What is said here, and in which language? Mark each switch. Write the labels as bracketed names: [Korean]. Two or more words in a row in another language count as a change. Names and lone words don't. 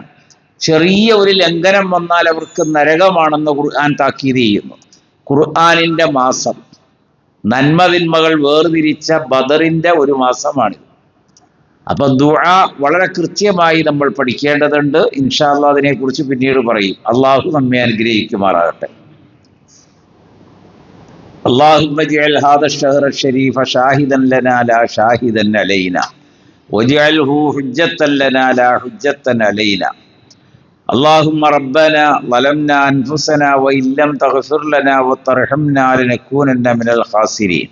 [Malayalam] ചെറിയ ഒരു ലംഘനം വന്നാൽ അവർക്ക് നരകമാണെന്ന് ഖുർആൻ താക്കീത് ചെയ്യുന്നു. ഖുർആനിന്റെ മാസം, നന്മതിന്മകൾ വേർതിരിച്ച ബദറിന്റെ ഒരു മാസമാണിത്. അപ്പൊ ദുആ വളരെ കൃത്യമായി നമ്മൾ പഠിക്കേണ്ടതുണ്ട്. [Arabic] إن شاء الله [Malayalam] അതിനെക്കുറിച്ച് പിന്നീട് പറയും. അള്ളാഹു നമ്മെ അനുഗ്രഹിക്കുമാറാകട്ടെ. [Arabic] اللهم اجعل هذا الشهر الشريف شاهدا لنا لا شاهدا علينا واجعله حجة لنا لا حجة علينا. اللهم ربنا ظلمنا أنفسنا وإن لم تغفر لنا وترحمنا لنكونن من الخاسرين.